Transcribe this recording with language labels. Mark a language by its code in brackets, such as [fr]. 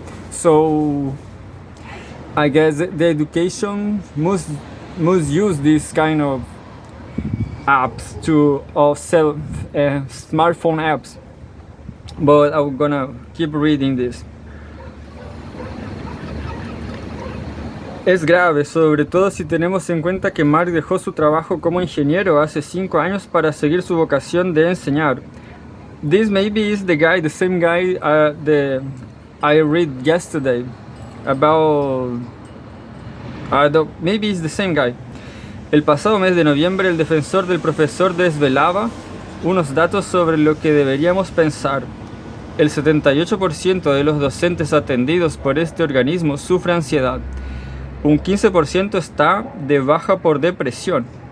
[en] So I guess the education must use this kind of apps to smartphone apps. But I'm gonna keep reading this. [es] Es grave, sobre todo si tenemos en cuenta que Mark dejó su trabajo como ingeniero hace 5 años para seguir su vocación de enseñar. [en] This maybe is the same guy that I read yesterday about. Maybe it's the same guy. [es] El pasado mes de noviembre, el defensor del profesor desvelaba unos datos sobre lo que deberíamos pensar. El 78% de los docentes atendidos por este organismo sufre ansiedad. Un 15% está de baja por depresión.